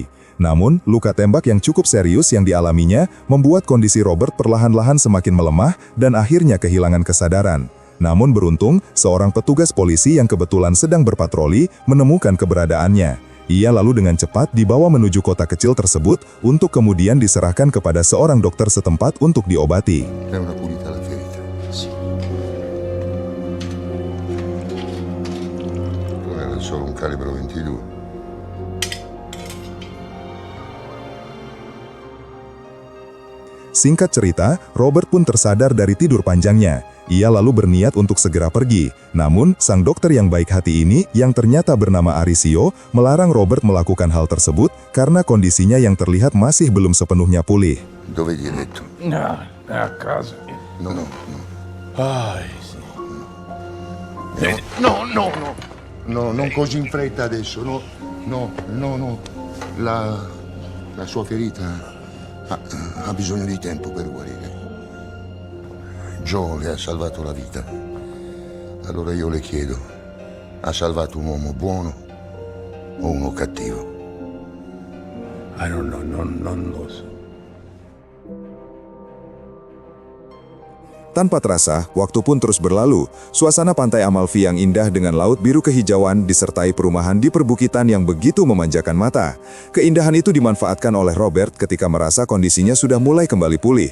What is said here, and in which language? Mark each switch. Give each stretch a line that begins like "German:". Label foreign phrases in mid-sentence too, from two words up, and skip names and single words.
Indonesian: Namun, luka tembak yang cukup serius yang dialaminya membuat kondisi Robert perlahan-lahan semakin melemah dan akhirnya kehilangan kesadaran. Namun beruntung, seorang petugas polisi yang kebetulan sedang berpatroli menemukan keberadaannya. Ia lalu dengan cepat dibawa menuju kota kecil tersebut untuk kemudian diserahkan kepada seorang dokter setempat untuk diobati.
Italian: È una pulita la ferita. Sì. Non era solo un calibro 22. Singkat cerita, Robert pun tersadar dari tidur panjangnya. Ia lalu berniat untuk segera pergi. Namun, sang dokter yang baik hati ini, yang ternyata bernama Arisio, melarang Robert melakukan hal tersebut karena kondisinya yang terlihat masih belum sepenuhnya pulih. Dove gli hai detto? No, a casa. No, no, no. Ai, sì. No. No, non così in fretta adesso. No, no, no, no. La sua ferita ha bisogno di tempo per guarire. Joe le ha salvato la vita. Allora io le chiedo, ha salvato un uomo buono o uno cattivo?
English: I don't know,
Italian: non lo so.
Indonesian: Tanpa terasa, waktu pun terus berlalu. Suasana pantai Amalfi yang indah dengan laut biru kehijauan disertai perumahan di perbukitan yang begitu memanjakan mata. Keindahan itu dimanfaatkan oleh Robert ketika merasa kondisinya sudah mulai kembali pulih.